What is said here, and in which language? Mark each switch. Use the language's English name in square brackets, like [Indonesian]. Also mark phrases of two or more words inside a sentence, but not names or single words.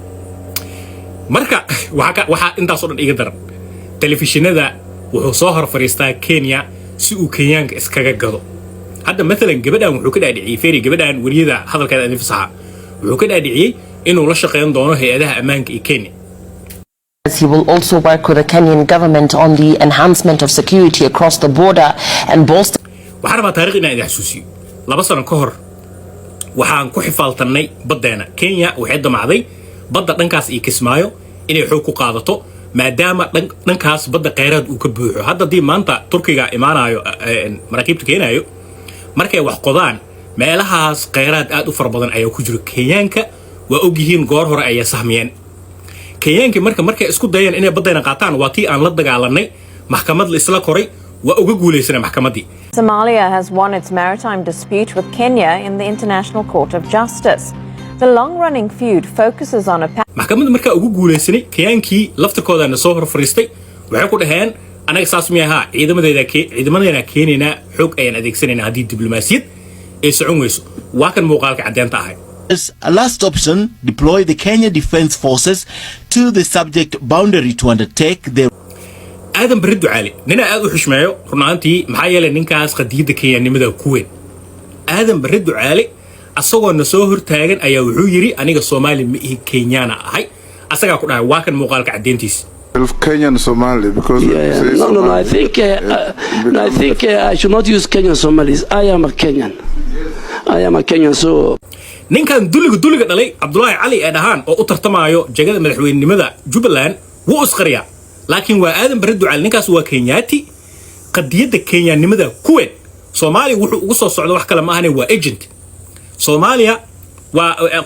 [Somali] marka waxa intaas oo dhan iga daran telefishinada wuxuu soo hor fariistaa Kenya si uu Kenyaanka iskaga gado hadda mesela gabadhan wuxuu ka dhaadhiciyay feeri gabadhan wariyada hadalkeeda aan fasaxa wuxuu ka dhaadhiciyay inuu la shaqeyn doono hay'adaha ammaanka ee Kenya. [English] He will also work with the Kenyan government on the enhancement of security across the border and bolster. [Somali] waxaan rabaa taariikhina idin xasuusiyo 2 sano ka hor waxaan ku xifaaltanay badeena Kenya waxay damacday badda dhankaas iyo Kismaayo inay xoog ku qaadato maadaama dhankaas badda qeyraad uu ka buuxo hadda dii maanta Turkiga imaanayo maraakiibta keenayo markay wax qodaan meelahaas qeyraad aad u far badan ayaa ku jira Kenyaanka waa og yihiin goor hore ay sahmiyeen Kenyaanka markay isku dayeen inay badeena qaataan waa tii aan la dagaalanay maxkamad la isla koray waa uga guuleysanay maxkamadii [English] Somalia has won its maritime dispute with Kenya in the International Court of Justice. The long-running feud focuses on a [Somali] maxkamadda markaa ugu guuleysanay Kenyaankii laftirkoodana soo hor fariistay waxay ku dhaheen anaga saas miyaha ciidamadeena Kenya xoog ayaan adeegsanayna hadii diblomaasiyad ay socon weyso waa kan muuqaalka cadeynta ahay [English] A last option, deploy the Kenya Defence Forces to the subject boundary to undertake their [Somali] aadan bari ducaale nina aad u xushmeeyo runaantii maxaa yeelay ninkaas qadiyada Kenyanimada ku weyn aadan bari ducaale asagoo na soo hortaagan ayaa wuxuu yiri aniga Soomaali ma ihi Kenyana ahay asaga ku dhahay waa kan muuqaalka cadeyntiis [English] Kenyan Somali because no, I think I should not use Kenyan Somalis. I am a Kenyan. So [Somali] ninkan duliga dhalay Abdullahi Ali ee dhahaan oo u tartamayo jagada madaxweynenimada Jubaland wuu isqariya laakiin waa aadan bari ducaale ninkaas waa Kenyati qadiyada Kenyanimada ku weyn Soomaali wuxuu ugu soo socdo wax kale ma ahane waa agent Soomaaliya waa